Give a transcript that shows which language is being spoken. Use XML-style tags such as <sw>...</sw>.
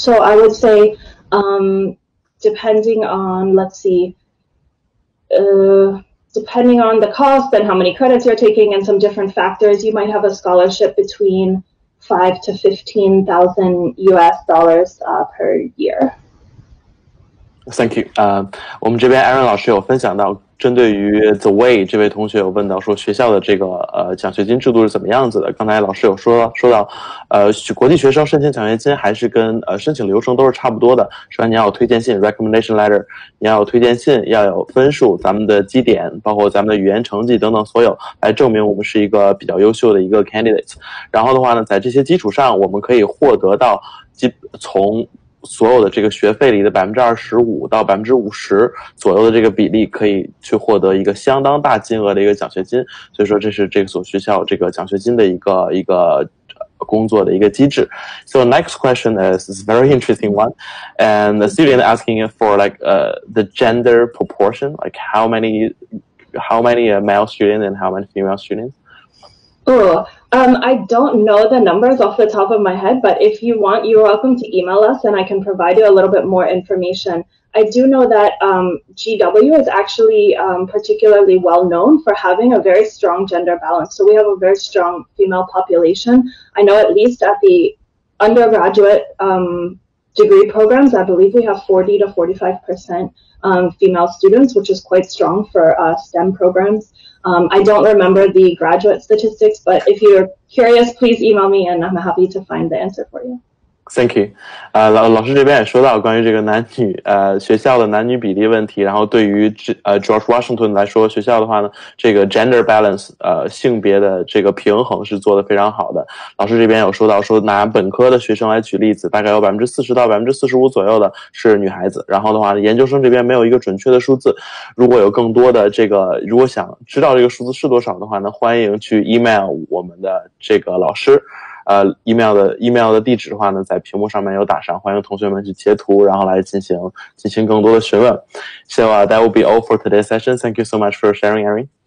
<en>So I would say, depending on, let's see, depending on the cost and how many credits you're taking and some different factors, you might have a scholarship between $5,000 to $15,000 US per year. Thank you.</en> <zh>我们这边 Aaron 老师有分享到，针对于 The Way 这位同学有问到说学校的这个奖学金制度是怎么样子的。刚才老师有说到，国际学生申请奖学金还是跟申请流程都是差不多的。首先你要有推荐信</zh> <en>recommendation letter，</en> <zh>你要有推荐信，要有分数，咱们的基点，包括咱们的语言成绩等等，所有来证明我们是一个比较优秀的一个 candidate。然后的话呢，在这些基础上，我们可以获得到从所有的这个学费里的25%到50%左右的这个比例，可以去获得一个相当大金额的一个奖学金。所以说，这是这所学校这个奖学金的一个工作的一个机制。</zh> <en>So next question is a very interesting one, and the student asking for like the gender proportion, like how many male students and how many female students. I don't know the numbers off the top of my head, but if you want, you're welcome to email us and I can provide you a little bit more information. I do know that GW is actually particularly well known for having a very strong gender balance. So we have a very strong female population. I know at least at the undergraduate degree programs, I believe we have 40 to 45% female students, which is quite strong for STEM programs. I don't remember the graduate statistics, but if you're curious, please email me and I'm happy to find the answer for you. Thank you.</en> <zh>老师这边也说到关于这个男女学校的男女比例问题，然后对于George Washington 来说，学校的话呢，这个</zh> <en>gender balance</en> <zh>性别的这个平衡是做得非常好的。老师这边有说到说拿本科的学生来举例子，大概有40%到45%左右的是女孩子，然后的话研究生这边没有一个准确的数字。如果有更多的这个，如果想知道这个数字是多少的话呢，欢迎去 email 我们的这个老师。 email 的地址的话呢，在屏幕上面有打上，欢迎同学们去截图，然后来进行更多的询问。</zh> <en>So that will be all for today's session. Thank you so much for sharing, Erin.</en>